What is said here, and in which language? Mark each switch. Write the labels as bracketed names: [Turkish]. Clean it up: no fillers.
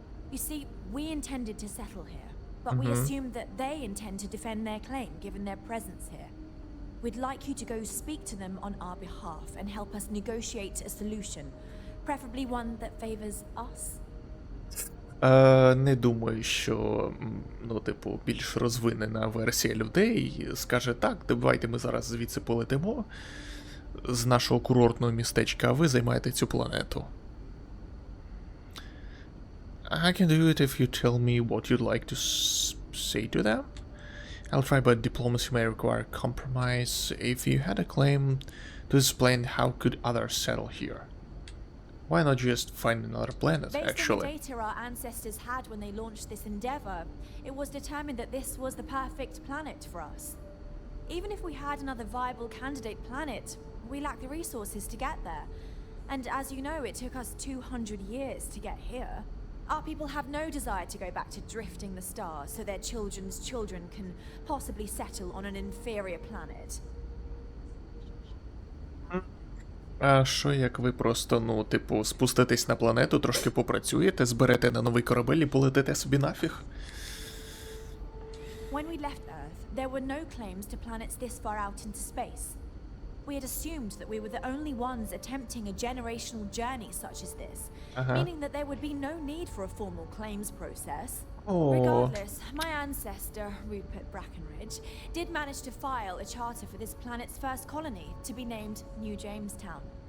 [English] You see, we intended to settle here, but we assumed that they intend to defend their claim given their presence here. We'd like you to go speak to them on our behalf and help us negotiate a solution, preferably one that favors us. [Ukrainian] Не думаю, що, більш розвинена версія людей скаже так, давайте ми зараз звідси полетимо з нашого курортного містечка, а ви займаєте цю планету. [English] I can do it if you tell me what you'd like to say to them. I'll try, but diplomacy may require compromise. If you had a claim to explain, how could others settle here? Why not just find another planet, actually? Based on the data our ancestors had when they launched this endeavor, it was determined that this was the perfect planet for us. Even if we had another viable candidate planet, we lack the resources to get there. And as you know, it took us 200 years to get here. Our people have no desire to go back to drifting the stars so their children's children can possibly settle on an inferior planet. [Ukrainian] А що як ви просто, спуститесь на планету, трошки попрацюєте, зберете на новий корабель і полетите собі нафіг? [English] When we left Earth, there were no claims to planets this far out into space. We had assumed that we were the only ones attempting a generational journey such as this, meaning that there would be no need for a formal claims process. Regardless, my ancestor, Rupert Brackenridge, did manage to file a charter for this planet's first colony, to be named New Jamestown.